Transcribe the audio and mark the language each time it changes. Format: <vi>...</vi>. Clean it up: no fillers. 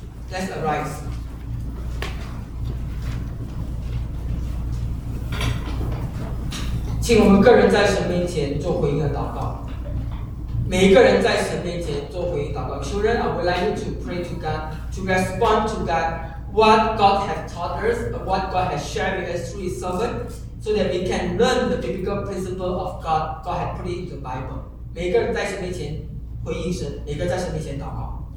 <en>Let's arise。</en> <zh>请我们个人在神面前做回应的祷告，每一个人在神面前做回应祷告。</zh> <en>Children, I would like you to pray to God, to respond to God what God has taught us, what God has shared with us through His servant, so that we can learn the biblical principle of God, God has put it in the Bible.</en> <zh>每一个人在神面前回应神，每一个在神面前祷告。</zh>